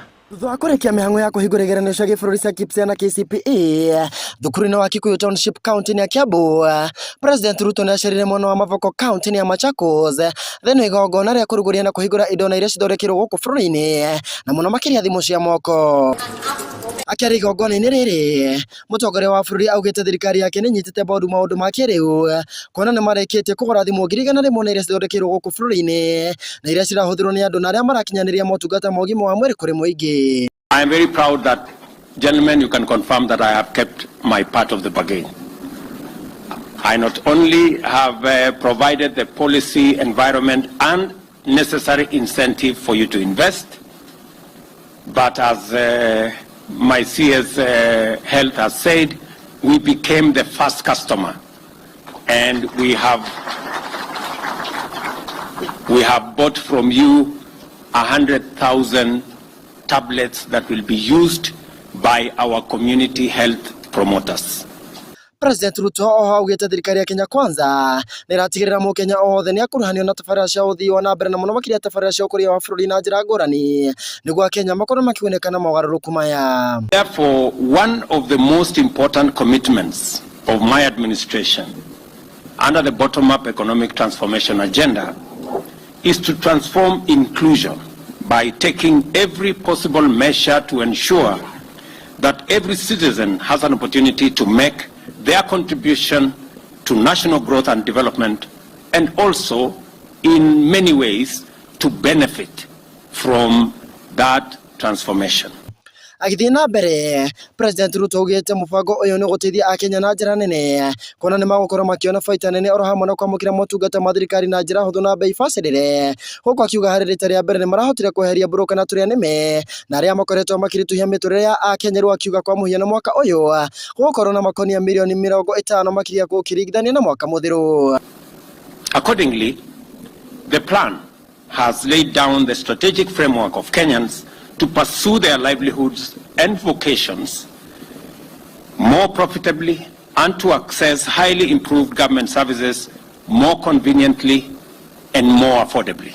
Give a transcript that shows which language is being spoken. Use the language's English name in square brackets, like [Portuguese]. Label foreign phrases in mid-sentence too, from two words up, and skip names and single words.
[Kikuyu] Thutha wa kũrĩkia mĩhang'o ya kũhingũra igeranio cia gĩbũrũri cia KPSEA na KCPE thukuru-inĩ wa Kikuyu Township kaunti-inĩ ya Kiambu, President Ruto nĩacerire mwena wa Mavoko kaunti-inĩ ya Machakos thĩinĩ wa igongona rĩa kũrugũria na kũhingũra indo na iria cithondekirwo gũkũ bũrũri-inĩ na mũno makĩria thimũ cia moko. Akĩaria igongona-inĩ rĩrĩ, mũtongoria wa bũrũri augĩte thirikari yake nĩ nyitĩte mbaru maũndũ ma kĩrĩu kuona nĩ marĩkĩtie kũgũra thimũ 100,000 na iria cithondekirwo gũkũ bũrũri-inĩ na iria cirahũthĩrwo nĩ andũ na arĩa marakinyanĩria motungata ma ũgima wa mwĩrĩ kũrĩ mũingĩ. [English] I am very proud that, gentlemen, you can confirm that I have kept my part of the bargain. I not only have provided the policy environment and necessary incentive for you to invest, but as my CS Health has said, we became the first customer, and we have bought from you 100,000 tablets that will be used by our community health promoters. [Kikuyu] President Ruto augite thirikari ya Kenya Kwanza niratigirira mu Kenya othe ni akuruhanio na tabarĩra cia uthii wa nambere na muno makiria tabarĩra cia ũkũria wa bũrũri na njĩra ngũrani nĩguo Kenya makorwo makĩgunĩka na mogarũrũku maya. [English] Therefore, one of the most important commitments of my administration under the bottom-up economic transformation agenda is to transform inclusion by taking every possible measure to ensure that every citizen has an opportunity to make their contribution to national growth and development, and also in many ways to benefit from that transformation. [Kikuyu] Agithii na mbere President Ruto augite mubango uyu ni guteithia akenya na njira nene kona ni magukorwo makiona baita nene oro hamwe na kwamukira motungata ma thirikari na njira huthu na bei bacirire huko akiuga hari rita ria mbere ni marahotire kweheria broka na turia nime na aria makoretwo makirituhia miturire ya akenya ru akiuga kwa muhiano mwaka uyu gukorwo na makonia milioni 50 makiria gukirigithania na mwaka muthiru. [English] Accordingly, the plan has laid down the strategic framework of Kenyans to pursue their livelihoods and vocations more profitably and to access highly improved government services more conveniently and more affordably.